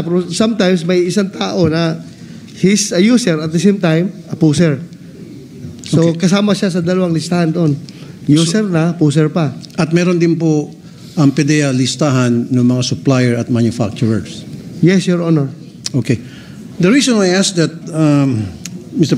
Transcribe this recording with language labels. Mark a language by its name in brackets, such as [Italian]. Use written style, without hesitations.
[Filipino] Pero [English] sometimes [Filipino] may isang tao na [English] he's a user at the same time a pusher. [Filipino] So kasama siya sa dalawang listahan doon. User na, pusher pa. At meron din po ang PDEA listahan ng mga supplier at manufacturers. [English] Yes, Your Honor. Okay. The reason why I asked that, Mr.